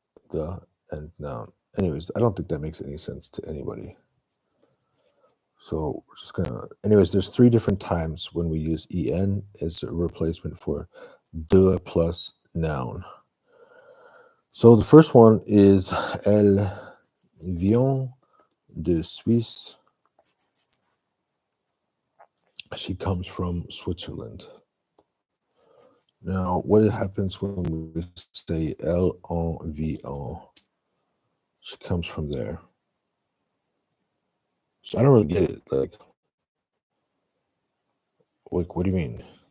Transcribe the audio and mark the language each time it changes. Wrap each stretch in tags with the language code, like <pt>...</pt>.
<en>The and noun. Anyways, I don't think that makes any sense to anybody. So we're just gonna. Anyways, there's three different times when we use en as a replacement for de plus noun. So the first one is</en> <fr>elle vient de Suisse.</fr> <en>She comes from Switzerland. Now, what happens when we say</en> <fr>elle en vient?</fr> <en>She comes from there. So I don't really get it. Like, what do you mean?</en>